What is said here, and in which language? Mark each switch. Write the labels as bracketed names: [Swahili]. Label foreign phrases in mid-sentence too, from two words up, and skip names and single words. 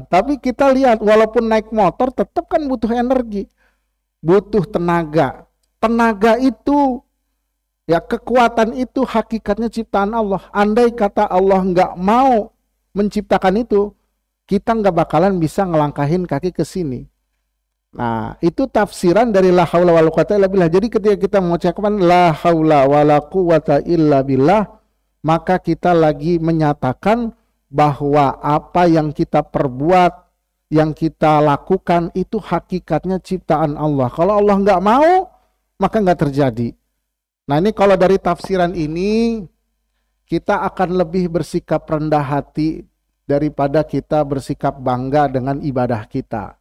[Indonesian] Tapi kita lihat walaupun naik motor tetap kan butuh energi, butuh tenaga. Tenaga itu, ya kekuatan itu hakikatnya ciptaan Allah. Andai kata Allah nggak mau menciptakan itu, kita nggak bakalan bisa ngelangkahin kaki ke sini. Nah, itu tafsiran dari [Arabic] لا حول ولا قوة إلا بالله. [Indonesian] Jadi ketika kita mengucapkan [Arabic] لا حول ولا قوة إلا بالله, [Indonesian] maka kita lagi menyatakan bahwa apa yang kita perbuat, yang kita lakukan itu hakikatnya ciptaan Allah. Kalau Allah nggak mau, maka nggak terjadi. Nah ini kalau dari tafsiran ini, kita akan lebih bersikap rendah hati daripada kita bersikap bangga dengan ibadah kita.